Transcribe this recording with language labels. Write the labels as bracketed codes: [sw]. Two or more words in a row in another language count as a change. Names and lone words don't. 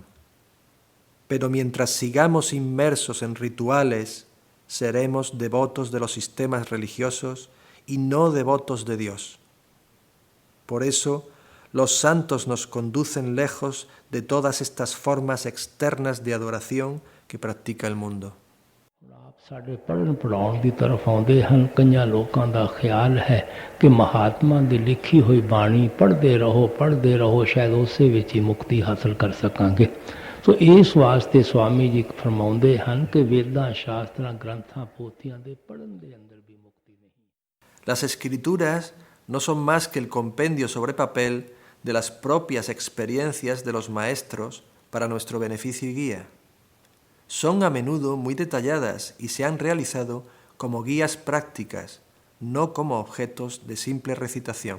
[es] Pero mientras sigamos inmersos en rituales, seremos devotos de los sistemas religiosos y no devotos de Dios. Por eso, los santos nos conducen lejos de todas estas formas externas de adoración que practica el mundo. [hi] आप साढ़े पढ़न पढ़ाउण की तरफ आउंदे हैं कईयां लोगों का ख्याल है कि महात्मा की लिखी हुई बाणी पढ़ते रहो शायद उसे विच ही मुक्ति हासिल कर सकांगे तो इस वास्ते स्वामी जी फरमाउंदे हैं कि वेदां शास्त्रां ग्रंथां पोथियां दे पढ़न दे अंदर भी मुक्ति नहीं. [es] Las escrituras no son más que el compendio sobre papel de las propias experiencias de los maestros para nuestro beneficio y guía. Son a menudo muy detalladas y se han realizado como guías prácticas, no como objetos de simple recitación.